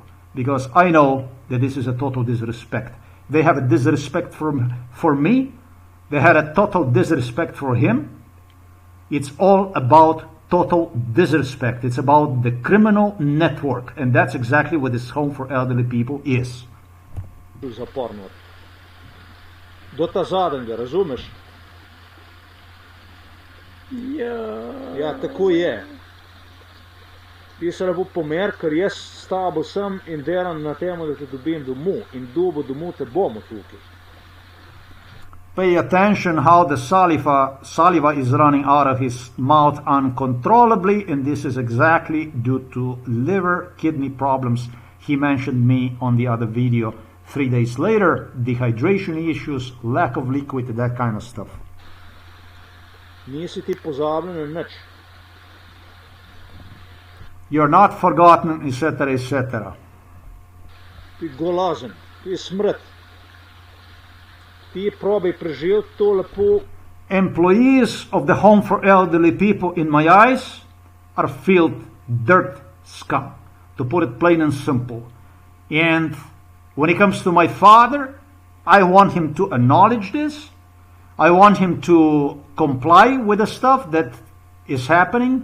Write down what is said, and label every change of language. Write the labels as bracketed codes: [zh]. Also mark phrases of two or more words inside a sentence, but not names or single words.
[en] Because I know that this is a total disrespect. They have a disrespect for me. They had a total disrespect for him. It's all about total disrespect. It's about the criminal network. And that's exactly what this home for elderly people is. [sl] Zaporno. Do ta zadnjega, razumeš? Ja, tako je. Ti se lepo pomer, ker jaz s tabo sem in delam na temu, da te dobim domov. In domov te bomo tukaj. [en] Pay attention how the saliva is running out of his mouth uncontrollably, and this is exactly due to liver, kidney problems. He mentioned me on the other video. 3 days later, dehydration issues, lack of liquid, that kind of stuff. [sl] Nisi ti pozabljen na nič. [en] You're not forgotten, etc., etc. [sl] Ti golazen, ti smrt. Ti probaj preživeti to lepo [en] employees of the home for elderly people, in my eyes, are filth, dirt, scum, to put it plain and simple. And when it comes to my father, I want him to acknowledge this. I want him to comply with the stuff that is happening.